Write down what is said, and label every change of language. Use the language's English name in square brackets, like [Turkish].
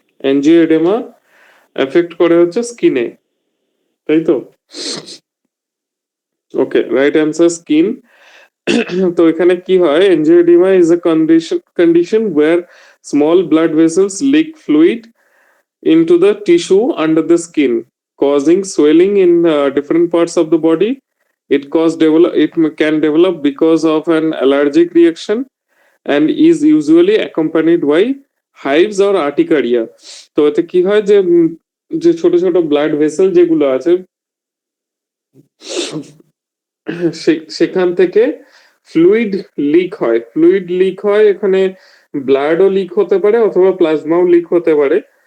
[Bangla] Angioedema effect করে হচ্ছে স্কিনে, তাই তো? ওকে, রাইট অ্যান্সার স্কিন। তো এখানে কি হয়, [English] angioedema is a condition where small blood vessels leak fluid into the tissue under the skin, causing swelling in different parts of the body. It can develop because of an allergic reaction and is usually accompanied by hives or urticaria. [Bangla] তো এতে কি হয় যে যে ছোট ছোট blood vessel যেগুলো আছে সেখান থেকে ফ্লুইড লিক হয়, এখানে ব্লাডও লিক হতে পারে অথবা প্লাজমাও লিক হতে পারে।